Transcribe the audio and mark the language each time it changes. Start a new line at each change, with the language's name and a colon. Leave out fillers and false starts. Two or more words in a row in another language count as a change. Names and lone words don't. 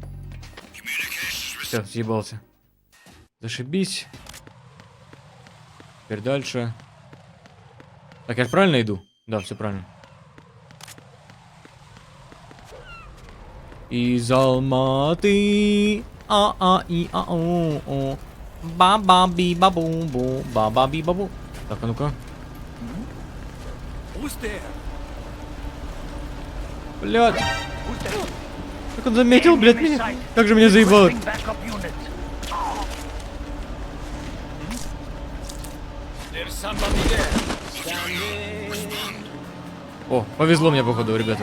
Russian: Все, съебался. Зашибись. Теперь дальше. Так, я же правильно иду? Да, все правильно. Из Алматы. А-а-и-а-о-о. Ба-ба-би-ба-бу-бу. Ба-ба-би-ба-бу. Так, а ну-ка. Блядь. Как он заметил, блядь, меня? Как же меня заебало. О, повезло мне, походу, ребята.